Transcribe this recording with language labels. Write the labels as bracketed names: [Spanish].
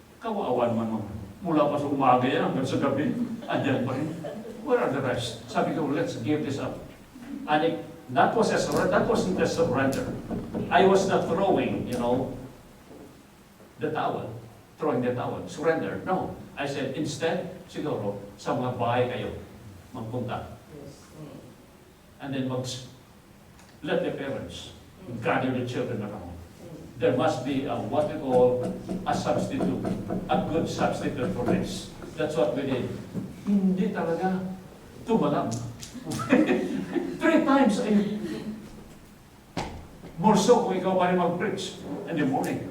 [Filipino] Kawawan man. Mula pa sa umaga yan hanggang sa gabi. Andyan pa rin. [English] Where are the rest? Sabi ko, let's give this up. And that wasn't a surrender. I was not throwing, the towel. Throwing the towel. Surrender. No. I said, instead, [Filipino] siguro, sa mga bahay kayo, magpunta. [English] And then let the parents gather the children around. There must be what we call a substitute, a good substitute for this. That's what we did. [Filipino] Hindi talaga tumalam. 3 times more so kung ikaw pa rin mag-preach [English] in the morning.